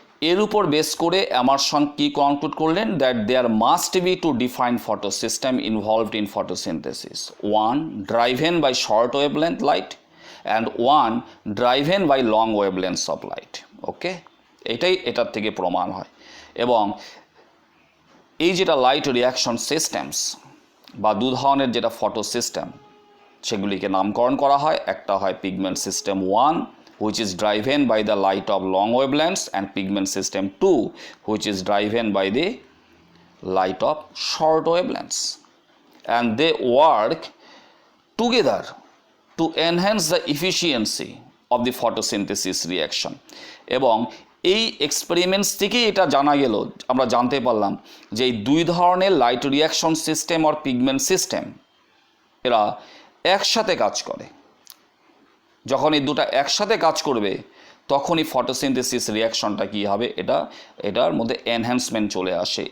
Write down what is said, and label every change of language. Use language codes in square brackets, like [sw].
[bn] এর উপর বেস করে এমারসন কি কনক্লুড করলেন, [en] That there must be two define photo system involved in photosynthesis, one driven by short wavelength light and one driven by long wavelengths of light. [bn] ওকে, এটাই এটার থেকে প্রমাণ হয়। এবং এই যেটা লাইট রিয়াকশন সিস্টেমস বা দু ধরনের যেটা ফটো সিস্টেম, সেগুলিকে নামকরণ করা হয়। একটা হয় pigment system 1 [en] which is driven by the light of long wavelengths, and pigment system 2 which is driven by the light of short wavelengths, and they work together to enhance the efficiency of the photosynthesis reaction. [bn] এবং এই experiments থেকেই এটা জানা গেল, আমরা জানতে পারলাম যে এই দুই ধরনের লাইট রিয়াকশন সিস্টেম আর পিগমেন্ট সিস্টেম এরা একসাথে কাজ করে। যখন এই দুটো একসাথে কাজ করবে তখনই ফটোসিনথেসিস রিয়াকশনটা কী হবে, এটার মধ্যে এনহ্যান্সমেন্ট চলে আসে।